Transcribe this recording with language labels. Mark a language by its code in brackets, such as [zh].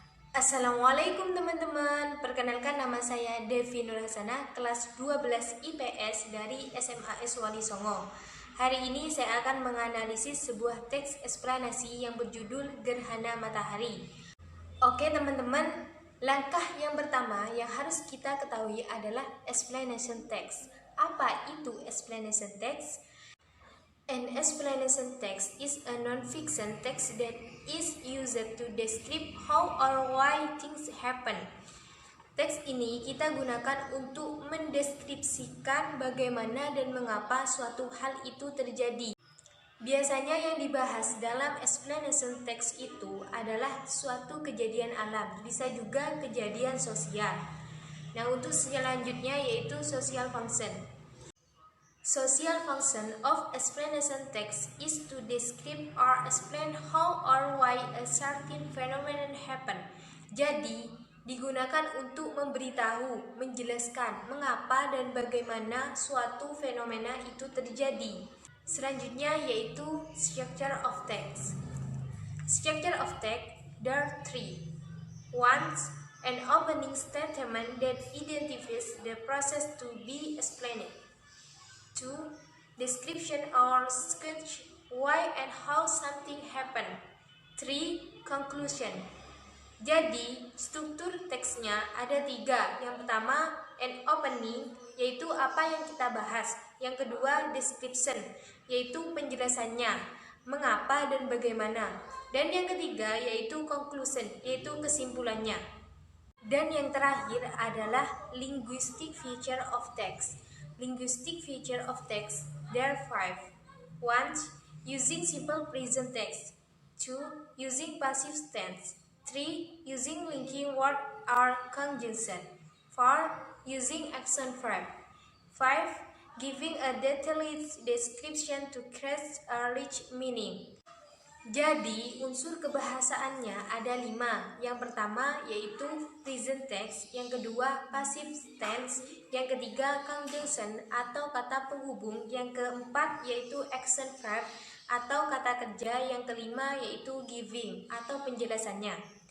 [id] Assalamualaikum teman-teman, perkenalkan nama saya Devi Nur Hasanah, kelas 12 IPS dari SMAS Wali Songo. Hari ini saya akan menganalisis sebuah teks eksplanasi yang berjudul Gerhana Matahari. Oke teman-teman, langkah yang pertama yang harus kita ketahui adalah explanation text. Apa itu explanation text? [en] An explanation text is a non-fiction text that is used to describe how or why things happen. [id] Teks ini kita gunakan untuk mendeskripsikan bagaimana dan mengapa suatu hal itu terjadi. Biasanya yang dibahas dalam explanation text itu adalah suatu kejadian alam, bisa juga kejadian sosial. Nah, untuk selanjutnya yaitu social function. [en] Social function of explanation text is to describe or explain how or why a certain phenomenon happen. [id] Jadi, digunakan untuk memberitahu, menjelaskan mengapa dan bagaimana suatu fenomena itu terjadi. Selanjutnya yaitu structure of text. [en] Structure of text, there are three. One, an opening statement that identifies the process to be explained. 2. Description or sketch why and how something happened. [id] 3. Conclusion. Jadi, struktur teksnya ada 3. Yang pertama, an opening, yaitu apa yang kita bahas. Yang kedua, description, yaitu penjelasannya, mengapa dan bagaimana. Dan yang ketiga, yaitu conclusion, yaitu kesimpulannya. Dan yang terakhir adalah linguistic feature of text. [en] Linguistic feature of text, there are 5. 1. Using simple present tense. 2. Using passive tense. 3. Using linking word or conjunction. 4. Using action verb. 5. Giving a detailed description to create a rich meaning. [id] Jadi, unsur kebahasaannya ada 5. Yang pertama yaitu present tense, yang kedua passive tense, yang ketiga conjunction atau kata penghubung, yang keempat yaitu action verb atau kata kerja, yang kelima yaitu giving atau penjelasannya.